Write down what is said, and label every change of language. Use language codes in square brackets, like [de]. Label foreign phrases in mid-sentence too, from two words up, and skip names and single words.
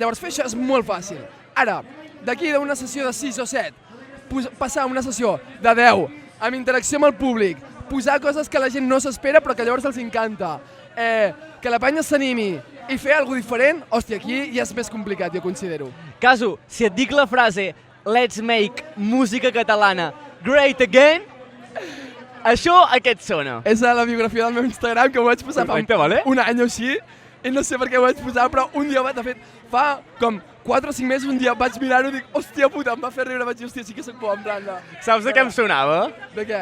[ca] Llavors fer això és molt fàcil. Ara, d'aquí d'una sessió de 6 o 7, passar a una sessió de 10, amb interacció amb el públic, posar coses que la gent no s'espera però que llavors els encanta, que la penya s'animi i fer alguna cosa diferent, hòstia, aquí ja és més complicat, jo considero. Casu, si et dic la frase [en] "Let's make [ca] música catalana [en] great again", [ca] això a què et sona? És a la biografia del meu Instagram, que ho vaig posar Perfecte, vale. un any o així, i no sé per què ho vaig posar, però un dia, de fet, fa com 4 o 5 mesos, un dia vaig mirar-ho i dic, hòstia puta, em va fer riure, vaig dir, hòstia, sí que soc bo, en plan de... Saps de què em sonava? De què?